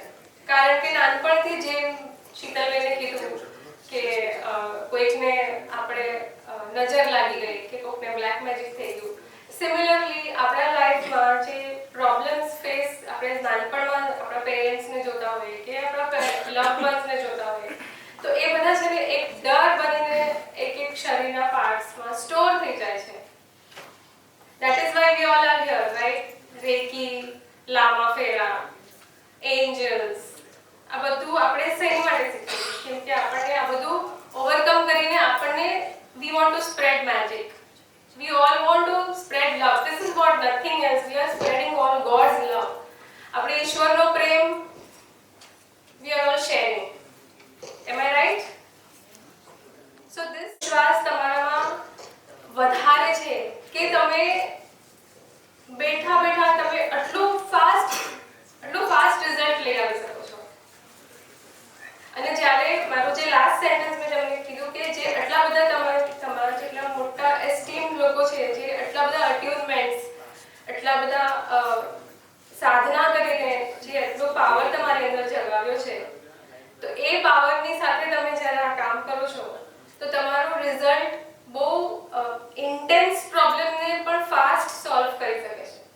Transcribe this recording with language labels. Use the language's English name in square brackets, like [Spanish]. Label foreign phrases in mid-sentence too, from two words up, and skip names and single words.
[Gujarati] કારણ કે નાનપણથી જેમ શીતલબેને કીધું કે કોઈકને આપણે નજર લાગી ગઈ કે કોઈકને [English] black magic [Gujarati] થઈ ગયું. સિમિલરલી આપણા લાઈફમાં જે [English] problems face [Gujarati] આપણે નાનપણમાં આપણા પેરેન્ટ્સને જોતા હોઈએ કે આપણા [English] loved ones [Gujarati] જોતા હોઈએ તો એ બધા છે ને એક ડર બનીને એક શરીરના પાર્ટ્સમાં સ્ટોર થઈ જાય છે. [English] That is why we all are here, right? Reiki, Lama Fera, angels. [Gujarati] આ બધું આપણે શેની માટે શીખીએ? કેમ કે આપણને આ બધું ઓવરકમ કરીને આપણને [English] we want to spread magic. We all want to spread love. This is what nothing else. We are spreading all God's love. [Gujarati] આપણે ઈશ્વરનો પ્રેમ [English] we are all sharing. Am I right? So this [Gujarati] વિશ્વાસ તમારામાં વધારે છે કે તમે બેઠા બેઠા તમે આટલું [English] fast result [Gujarati] લઈ આવી શકો છો. અને જ્યારે મારું જે [English] last sentence [Gujarati] મેં તમને કીધું કે જે આટલા બધા તમારા જેટલા મોટા એસ્ટીમ લોકો છે જે આટલા બધા અટ્યુનમેન્ટ્સ આટલા બધા સાધના કરીને જે એટલો પાવર તમારી અંદર જગાવ્યો છે તો એ પાવરની સાથે તમે જ્યારે આ કામ કરો છો તો તમારું રિઝલ્ટ બહુ [English] intense problem [Gujarati] પણ [English] fast solve [Gujarati] કરી શકે છે.